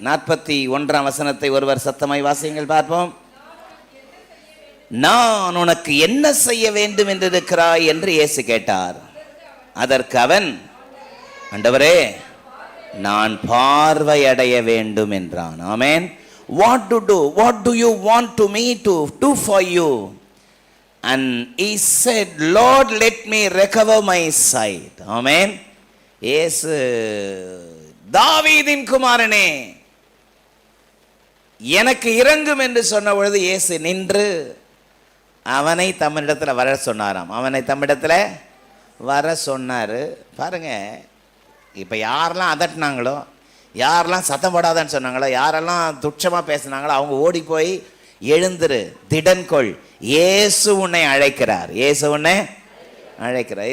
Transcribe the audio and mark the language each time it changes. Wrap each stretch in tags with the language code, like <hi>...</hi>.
<ta>41ஆம் வசனத்தை ஒருவர் சத்தமாய் வாசியுங்கள் பார்ப்போம். நான் உனக்கு என்ன செய்ய வேண்டும் என்று இருக்கிறாய் என்று இயேசு கேட்டார். அதற்கு அவன், ஆண்டவரே நான் பார்வையடைய வேண்டும் என்றான். ஆமென்.</ta> <en>What to do? What do you want to me to do for you? And he said, Lord, let me recover my sight. Amen.</en> <ta>இயேசு, தாவீதின் குமாரனே எனக்கு இரங்கும் என்று சொன்ன பொழுது இயேசு நின்று அவனை தம்மிடத்தில் வர சொன்னாராம். அவனை தம்மிடத்தில் வர சொன்னார். பாருங்க, இப்போ யாரெல்லாம் அதட்டினாங்களோ, யாரெல்லாம் சத்தம் போடாதான்னு சொன்னாங்களோ, யாரெல்லாம் துச்சமாக பேசினாங்களோ அவங்க ஓடி போய் எழுந்துரு, திடன்கொள், இயேசு உன்னை அழைக்கிறார், இயேசு உன்னை அழைக்கிறார்.</ta>